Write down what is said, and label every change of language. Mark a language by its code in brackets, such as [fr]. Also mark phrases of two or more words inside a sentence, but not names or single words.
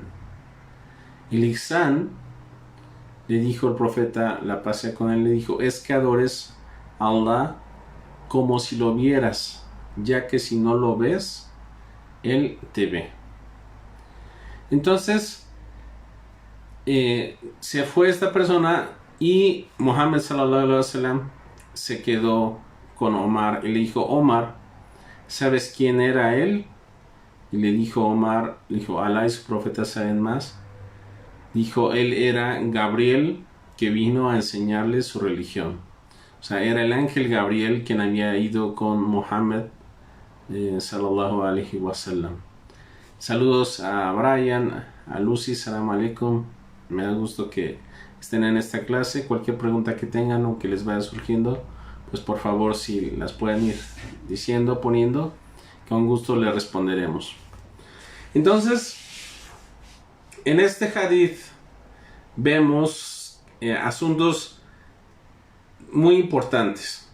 [es] El ihsán, le dijo el profeta, la paz sea con él, le dijo: es que adores a Allah como si lo vieras, ya que si no lo ves, Él te ve. Entonces se fue esta persona y Muhammad [ar] صلى الله عليه وسلم [es] se quedó con Omar y le dijo: Omar, ¿sabes quién era él? Y le dijo Omar, le dijo: Alá y su profeta saben más. Dijo: él era Gabriel, que vino a enseñarle su religión. O sea, era el ángel Gabriel quien había ido con Muhammad [ar] صلى الله عليه وسلم. [es] Saludos a Brian, a Lucy, [ar] سلام عليكم. [es] Me da gusto que estén en esta clase. Cualquier pregunta que tengan o que les vaya surgiendo, pues por favor, si las pueden ir diciendo, poniendo, con gusto les responderemos. Entonces, En este hadith vemos asuntos muy importantes.